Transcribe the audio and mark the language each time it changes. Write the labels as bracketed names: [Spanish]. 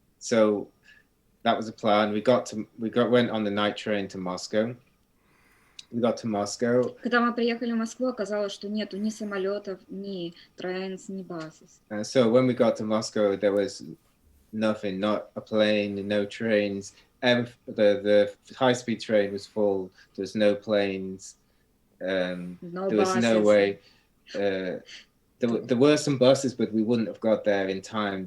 [English] So that was the plan. Went on the night train to Moscow. We got to Moscow. [Russian] Когда мы приехали в Москву, оказалось, что нету ни самолетов, ни trains, ни buses. [English] And so when we got to Moscow, there was nothing, not a plane, no trains. The high-speed train was full. There was no planes. There was no way. There were some buses, but we wouldn't have got there in time.